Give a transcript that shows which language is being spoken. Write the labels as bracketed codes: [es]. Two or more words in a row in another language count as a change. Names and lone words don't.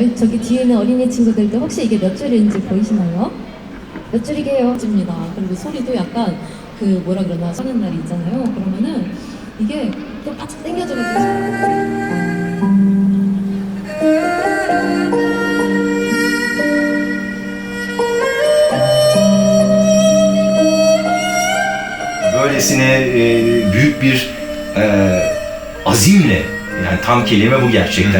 [ko] 저기 뒤에 있는 어린이 친구들도 혹시 이게 몇 줄인지 보이시나요? 몇 줄이게요? 입니다. 그리고 소리도 약간 그 뭐라 그러나 하는 날이 있잖아요. 그러면은 이게 또 바짝 당겨져가지고 [tr] Böylesine büyük bir azimle, yani tam kelime bu gerçekten.